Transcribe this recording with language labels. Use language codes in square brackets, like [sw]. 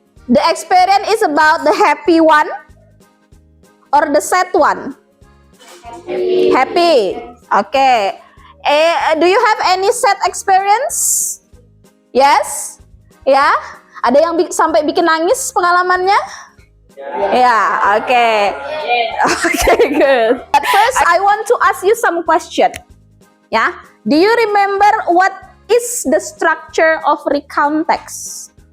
[en] The experience is about the happy one or the sad one? Happy. Okay. Do you have any sad experience? Yes? Ya? [id] Ada yang sampai bikin nangis pengalamannya? [en] Yeah, okay. Okay, good. But first, I want to ask you some question. Yeah, do you remember what is the structure of recount text?